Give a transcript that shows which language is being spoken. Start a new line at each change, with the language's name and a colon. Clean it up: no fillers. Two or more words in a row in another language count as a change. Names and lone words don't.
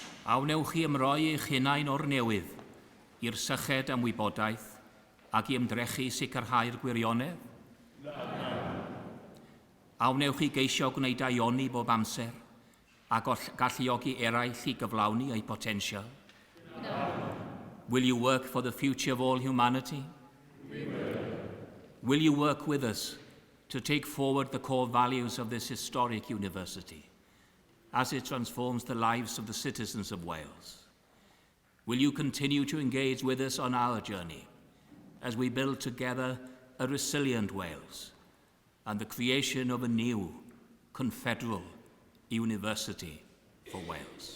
Welsh: A wnewch chi ymroi eich hunain o'r newydd i'r syched am wybodaeth ac i ymdrechu sicrhau'r gwirionedd? A wnewch chi geisio gwneud aioni bob amser a galluogi eraill i gyflawni eu potensial?
English: Will you work for the future of all humanity? We will. Will you work with us to take forward the core values of this historic university as it transforms the lives of the citizens of Wales? Will you continue to engage with us on our journey as we build together a resilient Wales and the creation of a new confederal university for Wales?